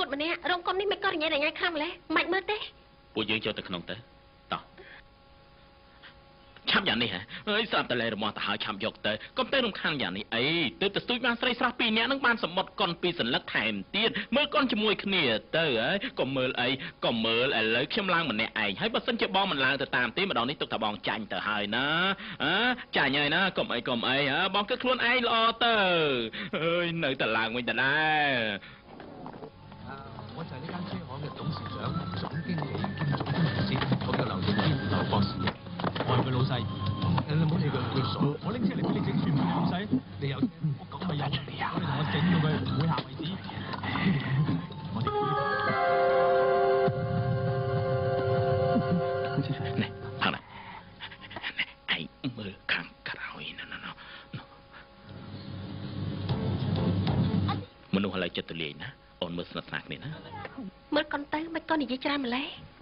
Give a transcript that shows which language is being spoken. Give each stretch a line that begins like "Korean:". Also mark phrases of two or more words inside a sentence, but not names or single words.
Khmer: តម្នាក់រោងកុននេះមិនក៏រញ៉ៃខ្លាំងម្ល៉េះមិនមើលទេពួកយើងចូលទៅក្នុងទៅតោះឆាប់យ៉ាងនេះហ៎អើយស្រាប់តែលែរមាស់ទៅហើយឆាប់យកទៅកុំទៅរំខានយ៉ាងនេះអីទើបទៅស្ទួយបានស្រីស្រស់2នាក់នឹងបានសម្បត្តិកុន2សន្លឹកថែមទៀតមើលកុនជាមួយគ្នាទៅហើយកុំមើលអីកុំមើលឥឡូវខ្ញុំឡើងម្នាក់ឯងហើយបើសិនជាបងមិនឡើងទៅតាមទេម្ដងនេះទុកថាបងចាញ់ទៅហើយណាចាញ់ហើយណាកុំអីបងគិតខ្លួនឯងល្អទៅអើយនៅតែឡើងវិញទៅដែរ
Cantonese: 我就係呢間書行嘅董事長、總經理兼總工程師，我叫劉正堅，劉博士。我係佢老細。你唔好理佢傻。我拎出嚟俾你整算唔係老細，你有我咁咪有，我哋同我整到佢唔會下為止。我哋。
Khmer: ណែផាំណាឯងមើលខាងក្រោយណាមនុស្សឥឡូវចិត្តទលាយណាអូនមើលស្និទ្ធស្នាលគ្នាណាមើលកុនទៅមិនក៏និយាយច្រើនម្ល៉េះ